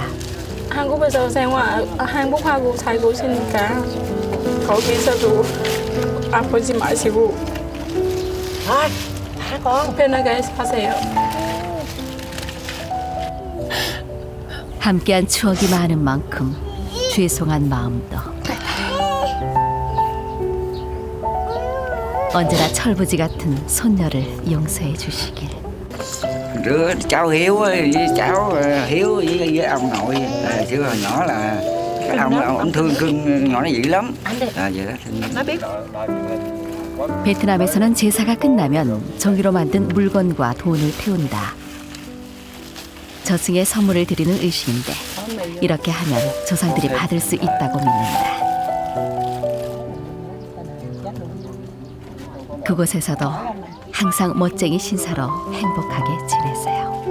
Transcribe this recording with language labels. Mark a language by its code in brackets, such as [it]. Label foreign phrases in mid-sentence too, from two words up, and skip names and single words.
[ko] 한국에서 행복하고 살고 있으니까 거기서도 아프지 마시고 편하게 사세요. 함께한 추억이 많은 만큼 죄송한 마음도 언제나 철부지 같은 손녀를 용서해 주시길. [vi] Đứa cháu Hiếu với cháu Hiếu với ông nội chứ hồi nhỏ là cái ông thương cưng nhỏ nó dữ lắm. Vậy đó. Nó biết. [ko] 베트남에서는 제사가 끝나면 종이로 만든 물건과 돈을 태운다. 저승에 선물을 드리는 의식인데 이렇게 하면 조상들이 받을 수 있다고 믿는다. 그곳에서도 항상 멋쟁이 신사로 행복하게 지내세요.